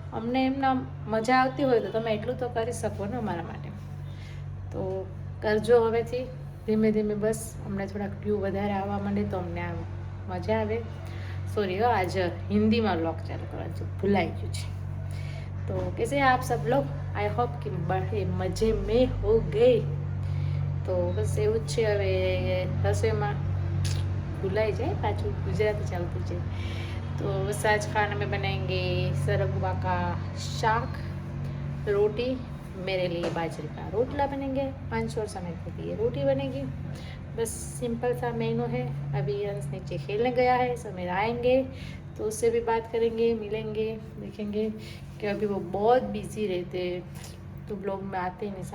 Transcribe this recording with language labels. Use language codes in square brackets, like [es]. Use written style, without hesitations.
[gu] અમને એમના મજા આવતી હોય તો તમે એટલું તો કરી શકો ને અમારા માટે. તો કરજો હવેથી ધીમે ધીમે. બસ અમને થોડાક વ્યૂ વધારે આવવા માંડે તો અમને આમ મજા આવે. સોરી આજ હિન્દીમાં વ્લોગ ચાલુ કરવાનું છે, ભૂલાઈ ગયું છે. [hi] તો कैसे हैं आप सब लोग? आई होप कि बड़े मज़े में हो गए. [gu] તો બસ એવું જ છે. હવે રસોઈમાં ભૂલાઈ જાય, પાછું ગુજરાતી ચાલતું છે. [hi] तो बस आज खाने में बनाएंगे सरगवा का शाक, रोटी, मेरे लिए बाजरे का रोटला बनेंगे, 500 और समय के लिए रोटी बनेगी. बस सिंपल सा मेनू है. अभी अंश नीचे खेलने गया है, समीर आएंगे तो उससे भी बात करेंगे, मिलेंगे, देखेंगे कि अभी वो बहुत बिजी रहते हैं तो ब्लॉग में आते नहीं.